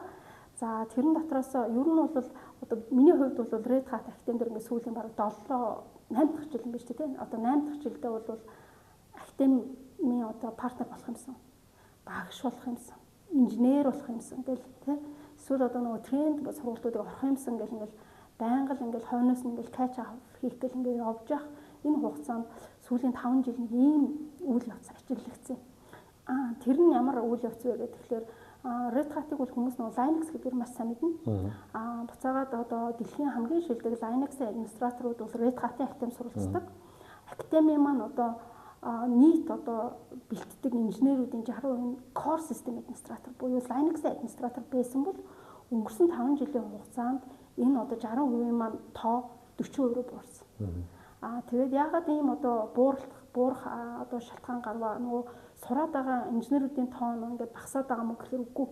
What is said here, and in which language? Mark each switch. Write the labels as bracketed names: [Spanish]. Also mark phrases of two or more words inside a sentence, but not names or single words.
[Mongolian] За тэрэн дотроос ер нь бол одоо миний хувьд бол Red Hat Academy дээр ингээд сүүлийн бараг 8 дахь жил юм биш тий одоо 8 дахь жилдээ бол Academy-ийн одоо партнер болох юмсан. Багш болох юмсан. Инженер болох юмсан гэл тий эсвэл одоо нөгөө тренд сургалтуудыг орох юмсан гэл ингээд байнга л ингээд хойноос нь ингээд [English] catch up [Mongolian] хийх гэл ингээд явж явах энэ хугацаанд сүүлийн 5 жил нэг ийм үйл явц ажиглагдсан. Тэр нь ямар үйл явц вэ гэдэг тэгэхээр Red Hat-ыг бол хүмүүс нөгөө Linux гэдгээр маш сайн мэднэ. Буцаагаад одоо дэлхийн хамгийн шилдэг Linux-ийн администраторууд бол Red Hat-ийн Academy суралцдаг. Academy маань одоо нийт одоо бэлтдэг инженеруудын 60% [English] core system administrator [Mongolian] буюу Linux-ийн администратор байсан бол өнгөрсөн 5 жилийн хугацаанд энэ одоо 60% маань тоо 40% рүү буурсан. Тэгээд яагаад ийм одоо буурах одоо шалтгаан гарваа нөгөө сураад байгаа инженеруудын тоо нь ингээд багасаад байгаа мөн гэхээр үгүй.